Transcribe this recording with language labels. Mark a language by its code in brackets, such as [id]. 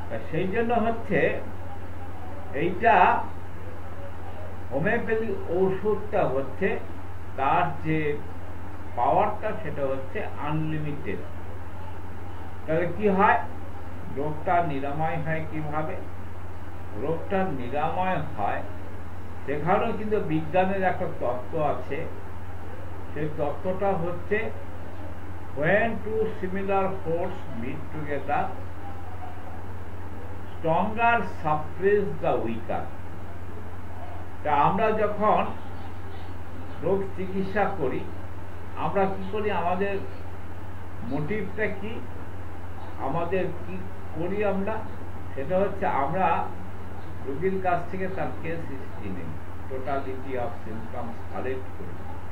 [bn] সেই জন্য হচ্ছে এইটা হোমিওপ্যাথিক ঔষধটা হচ্ছে তার যে পাওয়ারটা সেটা হচ্ছে আনলিমিটেড। তাহলে কি হয়, রোগটা নিরাময় হয় কিভাবে? রোগটা নিরাময় হয় সেখানেও কিন্তু বিজ্ঞানের একটা তত্ত্ব আছে। সেই তত্ত্বটা হচ্ছে [en] when two similar forces meet together, stronger suppress the weaker. [bn] তা আমরা যখন রোগ চিকিৎসা করি, আমরা কি করি, আমাদের মোটিভটা কি, আমাদের কি করি আমরা, সেটা হচ্ছে আমরা রোগীর কাছ থেকে তার কেস হিস্ট্রি নেই, [en] totality of symptoms [bn] কালেক্ট করি।